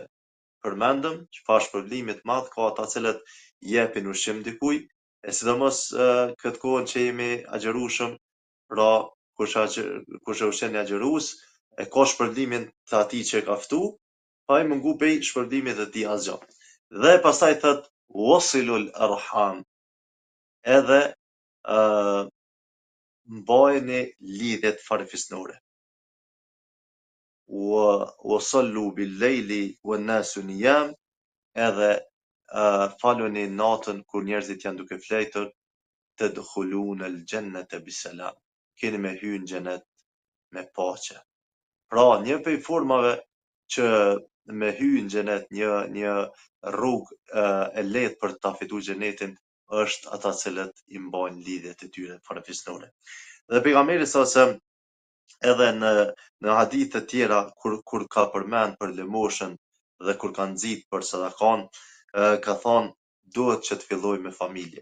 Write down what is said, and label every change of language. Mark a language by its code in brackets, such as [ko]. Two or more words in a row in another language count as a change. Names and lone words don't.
[sq] Përmendëm çfarë shpërblimi të madh ka ata cilët jepin ushqim dikujt, e sidomos këtë kohën që jemi agjërushëm, pra kush e ushqen një agjërues, e ka shpërblimin të atij që e ka ftu, pa i mungu pej shpërblimit të tij asgjë. Dhe pastaj thot [ar] وصلوا الأرحام, [sq] edhe mbajeni lidhjet farefisnore. [ar] وصلوا بالليل والناس نيام, [sq] edhe faluni natën kur njerëzit janë duke fletur, [ar] تدخلون الجنة بسلام, [sq] keni me hyrë në xhenet me paqe. Pra, një prej formave që me hyrë në xhenet, një rrugë e lehtë për ta fituar xhenetin është ata cilët i mbajnë lidhjet e tyre farefisnore. Dhe pejgamberi sa edhe në hadithe tjera kur ka përmend për lëmoshën dhe kur ka nxit për sadakan, ka thonë duhet që të filloj me familje.